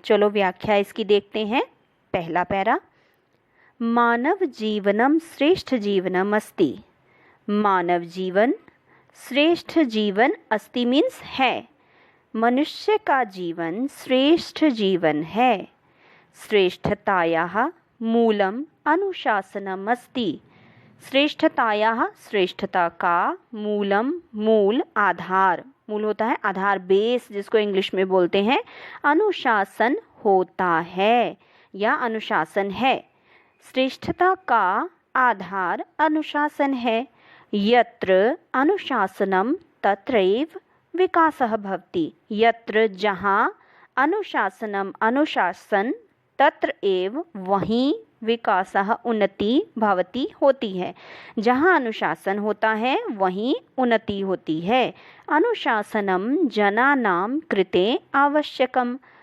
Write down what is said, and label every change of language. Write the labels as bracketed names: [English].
[Hindi] चलो व्याख्या इसकी देखते हैं। पहला पैरा, [Sanskrit] मानव जीवनम श्रेष्ठ जीवनम अस्ति। मानव जीवन श्रेष्ठ जीवन अस्ति [Hindi] मीन्स है। मनुष्य का जीवन श्रेष्ठ जीवन है। [Sanskrit] श्रेष्ठतायाः मूलम अनुशासनम अस्ति। श्रेष्ठतायाः [Hindi] श्रेष्ठता का मूलम मूल आधार, मूल होता है आधार, बेस जिसको इंग्लिश में बोलते हैं, अनुशासन होता है या अनुशासन है। श्रेष्ठता का आधार अनुशासन है। [Sanskrit] यत्र अनुशासनम तत्रैव विकासः भवति। यत्र [Hindi] जहाँ [Sanskrit] अनुशासनम अनुशासन, तत्र एव [Hindi] वहीं [Sanskrit] विकासः [Hindi] उन्नति [Sanskrit] भवति [Hindi] होती है। जहाँ अनुशासन होता है वहीं उन्नति होती है। [Sanskrit] अनुशासनम जनानां कृते आवश्यकम।